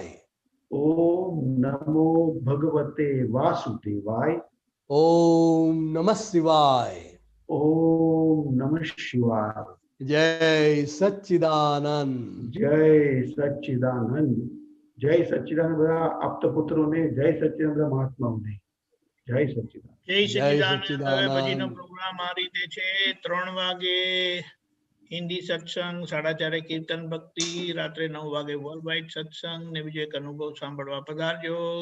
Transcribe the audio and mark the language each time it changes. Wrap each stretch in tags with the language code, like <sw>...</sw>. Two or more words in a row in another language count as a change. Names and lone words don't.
<sa>ओम नमो भगवते वासुदेवाय. ओम नमः शिवाय. ओम नमः शिवाय.</sa> <gu>जय सच्चिदानंद. जय सच्चिदानंद. जय सच्चिदानंद બધા આપત પુત્રોને, જય સચ્ચિદાનંદ મહાત્માઓને. જય સચ્ચિદાનંદ. જય સચ્ચિદાનંદ. હવે પછીનો પ્રોગ્રામ આ રીતે છે. 3 વાગે હિન્દી સત્સંગ, 4:30 કીર્તન ભક્તિ, રાત્રે 9 વાગે વર્લ્ડ વાઇડ સત્સંગ ને બીજો એક અનુભવ સાંભળવા પધારજો.</gu>